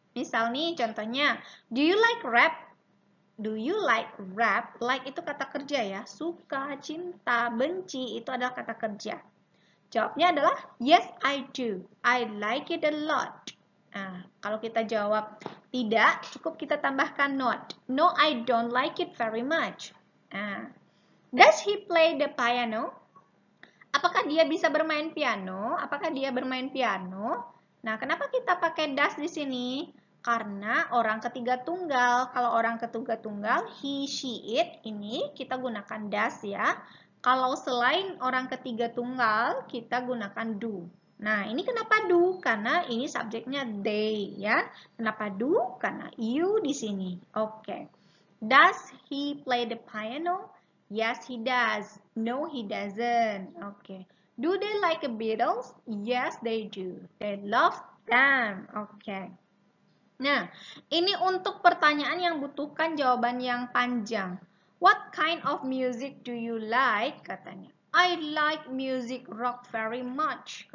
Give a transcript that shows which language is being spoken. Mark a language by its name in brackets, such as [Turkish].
[Indonesian] Misal nih contohnya, [English] do you like rap? Do you like rap? [Indonesian] Like itu kata kerja ya, suka, cinta, benci itu adalah kata kerja. Jawabnya adalah [English] yes I do. I like it a lot. [Indonesian] Nah, kalau kita jawab tidak, cukup kita tambahkan not. [English] No, I don't like it very much. Nah, does he play the piano? [Indonesian] Apakah dia bisa bermain piano? Apakah dia bermain piano? Nah, kenapa kita pakai does di sini? Karena orang ketiga tunggal. Kalau orang ketiga tunggal, he, she, it, ini kita gunakan does ya. Kalau selain orang ketiga tunggal, kita gunakan do. Nah, ini kenapa do? Karena ini subjeknya they, ya. Kenapa do? Karena you di sini. Oke. [English] Does he play the piano? Yes, he does. No, he doesn't. Oke. Do they like the Beatles? Yes, they do. They love them. Oke. [Indonesian] Nah, ini untuk pertanyaan yang butuhkan jawaban yang panjang. [English] What kind of music do you like? Katanya. I like music rock very much.